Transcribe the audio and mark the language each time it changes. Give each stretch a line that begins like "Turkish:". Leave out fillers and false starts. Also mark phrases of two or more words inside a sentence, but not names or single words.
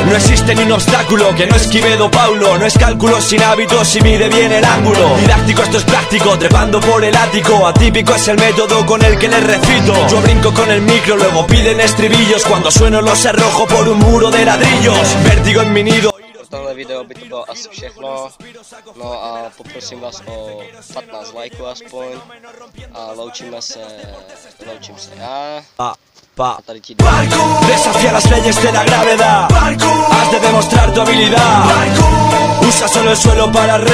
Spanish: No existe ni un obstáculo que no esquive Don Paulo. No es cálculo sin hábitos y mide bien el ángulo. Didáctico, esto es práctico, trepando por el ático. Atípico es el método con el que les recito. Yo brinco con el micro, luego piden estribillos. Cuando sueno los arrojo por un muro de ladrillos. Vértigo en mi nido.
Czech: Tohle video by to bylo asi všechno, no a poprosím vás o 15 lajků aspoň a loučím se já a tady ti
Spanish: Desafía las leyes de la gravedad. Has de demostrar tu habilidad. Usa solo el suelo para